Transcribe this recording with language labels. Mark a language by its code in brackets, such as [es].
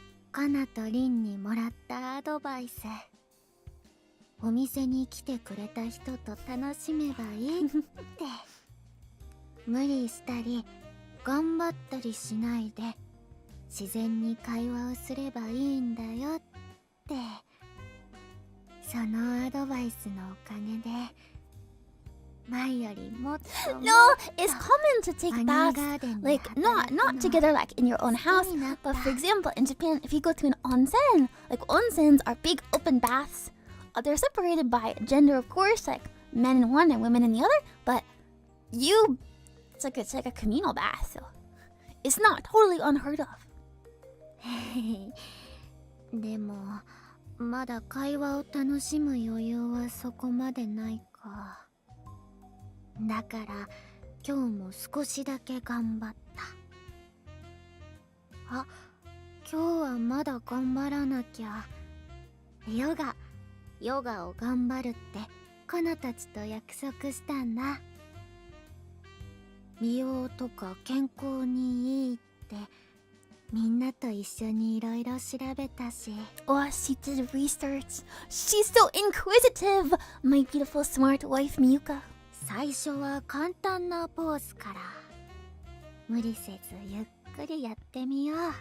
[ja] カナとリンにもらったアドバイス。お店に来てくれた人と楽しめばいいって無理したり頑張ったりしないで自然に会話をすればいいんだよって。そのアドバイスのおかげで前よりもっともっ [en] No, it's common to take baths like not together like in your own house, but for example in Japan, if you go to an onsen, like onsens are big open baths. They're separated by gender, of course, like men in one and women in the other. But it's like a communal bath, so it's not totally unheard of. [ja] でもまだ会話を楽しむ余裕はそこまでないか。だから今日も少しだけ頑張った。あ、今日はまだ頑張らなきゃ。ヨガを頑張るってカナたちと約束したんだ。美容とか健康にいいってみんなと一緒にいろいろ調べたし。 [en] Oh, she did research. She's so inquisitive, my beautiful smart wife Miyuka. [ja] 最初は簡単なポーズから無理せずゆっくりやってみよう。